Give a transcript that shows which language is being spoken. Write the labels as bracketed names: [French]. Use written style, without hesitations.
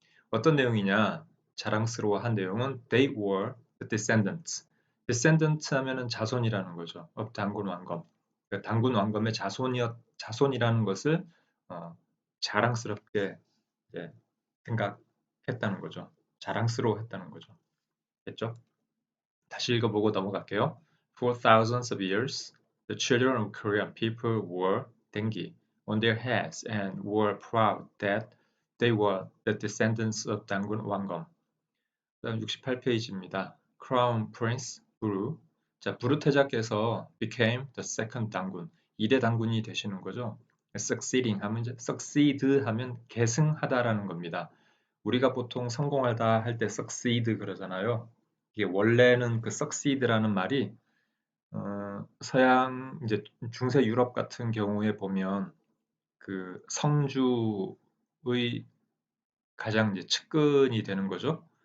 [Korean] 어떤 내용이냐 자랑스러워한 내용은 [English] they were the descendants descendants [Korean] 하면은 자손이라는 거죠. of 단군 왕검 그러니까 단군 왕검의 자손이라는 것을 자랑스럽게 이제 생각했다는 거죠. 자랑스러워했다는 거죠. 됐죠? 다시 읽어보고 넘어갈게요. [English] For thousands of years, the children of Korean people wore dengi on their heads and were proud that they were the descendants of 단군 왕검. [Korean] 그다음 68페이지입니다. [English] Crown Prince Buru. [Korean] 자, 부르 태자께서 [English] became the second [Korean] 단군. 2대 단군이 되시는 거죠. succeeding 하면 이제 succeed 하면 계승하다라는 겁니다. 우리가 보통 성공하다 할 때 succeed 그러잖아요. 이게 원래는 그 succeed라는 말이 서양 이제 중세 유럽 같은 경우에 보면 그 성주의 가장 이제 측근이 되는 거죠.